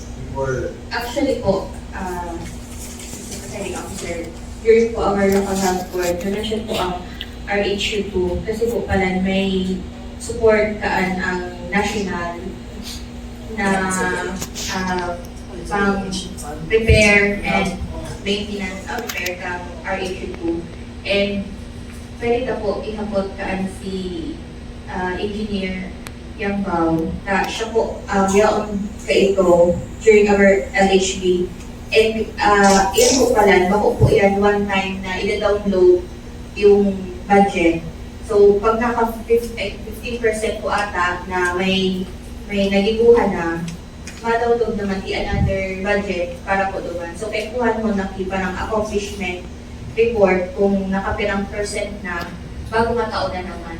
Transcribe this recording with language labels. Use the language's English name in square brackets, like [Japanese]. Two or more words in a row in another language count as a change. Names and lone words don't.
[Bikol] Actually po, Secretary Officer, during po [English] our local health board, [Bikol] na-mention po ang RHU2 kasi po pala may support kaan ang national na pang [English] prepare and maintenance of repair [Bikol] ka RHU2 and pwede na po ihapot kaan si engineer Yang Bao na siya po yaon ka ito during our LHB and yan po pala bako po yan [English] one time [Bikol] na ina-download yung budget. So, pag naka 15% po ata na may nagiguhan na, ma-download naman [English] another budget [Bikol] para po doon. So, kuhan mo na parang [English] accomplishment report [Bikol] kung nakapirang percent na bago mataon na naman.